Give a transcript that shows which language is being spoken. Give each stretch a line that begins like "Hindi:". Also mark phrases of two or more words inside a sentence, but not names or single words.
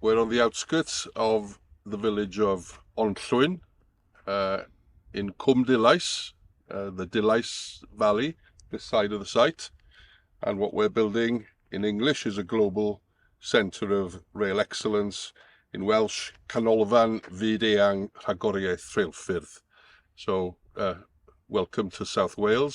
English: We're on the outskirts of the village of Llywyn, in Cwm Dilys, the Dilys Valley, this side of the site. And what we're building in English is a global centre of rail excellence. In Welsh,
Welsh: Canolfan Fyd Eang Rhagoriaeth Rheilffyrdd.
English: So, welcome to South Wales.